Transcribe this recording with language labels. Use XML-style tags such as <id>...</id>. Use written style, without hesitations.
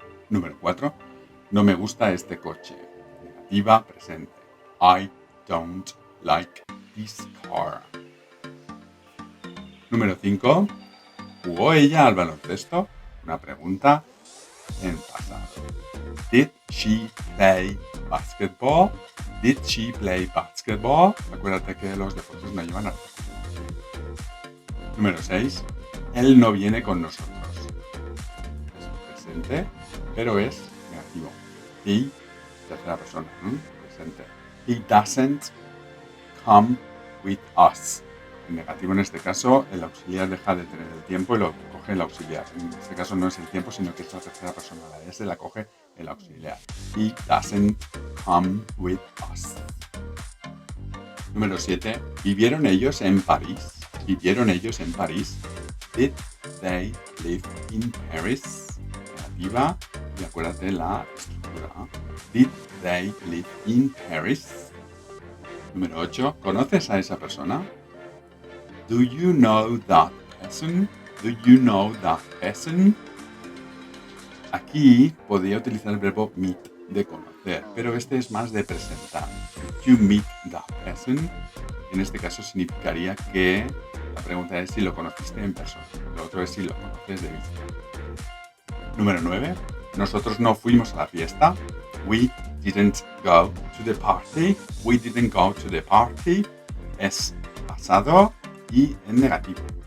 <es>Número 4. No me gusta este coche. Negativa, presente.</es> <en>I don't like this car.</en> <es>Número 5. ¿Jugó ella al baloncesto? Una pregunta en pasado.</es> <en>Did she play basketball? Did she play basketball?</en> <es>Acuérdate que los deportes no llevan artículo. Número 6. Él no viene con nosotros. Es presente, pero es negativo.</es> <en>He,</en> <es>tercera persona, presente.</es> <en>He doesn't come with us.</en> <es>En negativo en este caso, el auxiliar deja de tener el tiempo y lo coge el auxiliar. En este caso no es el tiempo, sino que es la tercera persona. La S la coge el auxiliar.</es> <en>He doesn't come with us.</en> <es>Número 7. ¿Vivieron ellos en París? ¿Vivieron ellos en París?</es> <en>Did they live in Paris?</en> <es>Negativa. Y acuérdate la estructura.</es> <en>Did they live in Paris?</en> <es>Número 8. ¿Conoces a esa persona?</es> <en>Do you know that person? Do you know that person?</en> <es>Aquí podría utilizar el verbo meet, de conocer, pero este es más de presentar.</es> <en>Did you meet that person?</en> <es>En este caso significaría que la pregunta es si lo conociste en persona. Lo otro es si lo conoces de vista. Número 9. Nosotros no fuimos a la fiesta.</es> <en>We didn't go to the party. We didn't go to the party.</en> <es>Es pasado y en negativo.</es>